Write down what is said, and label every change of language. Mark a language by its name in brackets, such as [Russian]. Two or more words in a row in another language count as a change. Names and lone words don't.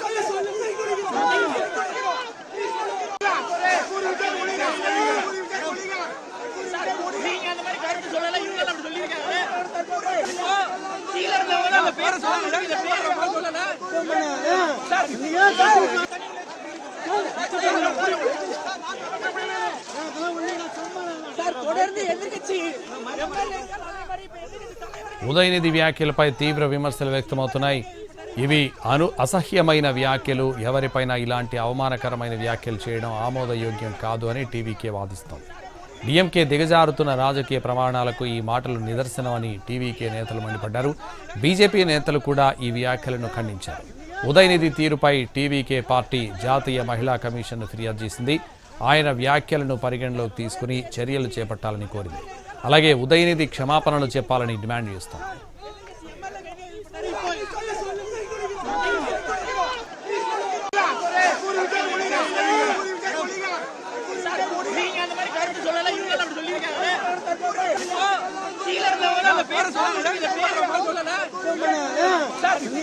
[Tamil] நீங்க அந்த மாதிரி கருத்து சொல்லல இவங்க அப்படி சொல்லிருக்காங்க கீழ இருந்தவங்க அந்த பேரை சொல்லுங்க இந்த பேரை ரொம்ப சொல்லல சார் சார் தொடர்ந்து எதிர்க்கட்சி எம்எல்ஏக்கள் அதே மாதிரி இப்ப எதிர்க்கட்சி தலைவர் [Telugu] ఉదయనిధి వ్యాఖ్యలపై తీవ్ర విమర్శలు వ్యక్తమవుతున్నాయి. ఇవి అసహ్యమైన వ్యాఖ్యలు, ఎవరిపైనా ఇలాంటి అవమానకరమైన వ్యాఖ్యలు చేయడం ఆమోదయోగ్యం కాదు అని టీవీకే వాదిస్తోంది. డీఎంకే దిగజారుతున్న రాజకీయ ప్రమాణాలకు ఈ మాటలు నిదర్శనమని టీవీకే నేతలు మండిపడ్డారు. బీజేపీ నేతలు కూడా ఈ వ్యాఖ్యలను ఖండించారు. ఉదయనిధి తీరుపై టీవీకే పార్టీ జాతీయ మహిళా కమిషన్ను ఫిర్యాదు చేసింది. ఆయన వ్యాఖ్యలను పరిగణలోకి తీసుకుని చర్యలు చేపట్టాలని కోరింది. అలాగే ఉదయనిధి క్షమాపణలు చెప్పాలని డిమాండ్ చేస్తోంది. [Tamil] நீங்க அந்த மாதிரி கருத்து சொல்லல இவங்க அப்படி சொல்லிருக்காங்க கீழ இருந்தவங்க அந்த பேரை சொல்லுங்க இந்த பேரை ரொம்ப சொல்லல சார்